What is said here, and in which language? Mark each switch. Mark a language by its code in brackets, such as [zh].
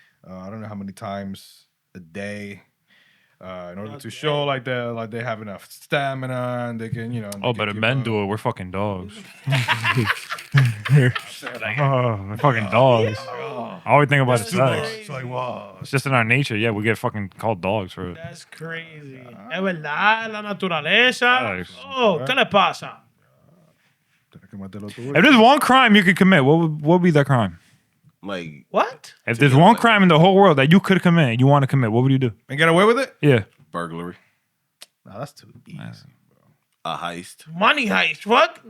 [en] I don't know how many times a day. In order to show like they have enough stamina and they can Oh, but if men do it, we're fucking dogs. We're fucking dogs. I always think about That's sex. crazy. It's like wow. It's just in our nature. Yeah, we get fucking called dogs for it. That's crazy. [es] Es verdad, la naturaleza. [en] Facts. [es] Oh, ¿qué le pasa? [en] If there's one crime you could commit, what would be that crime? Like What? If there's one crime in the whole world that you could commit and you want to commit, what would you do? And get away with it? Yeah. burglary, Nah, that's too easy. a heist, Money heist. What?